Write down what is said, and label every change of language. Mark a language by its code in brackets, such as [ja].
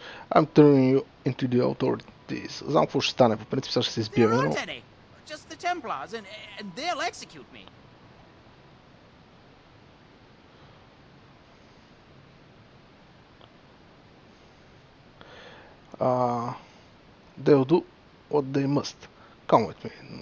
[en] I'm turning you into the authorities. [bg] Знам какво ще стане, по принцип сега ще се избиеме, но... [en] Just the Templars, and they'll execute me. They'll do what they must. Come with me.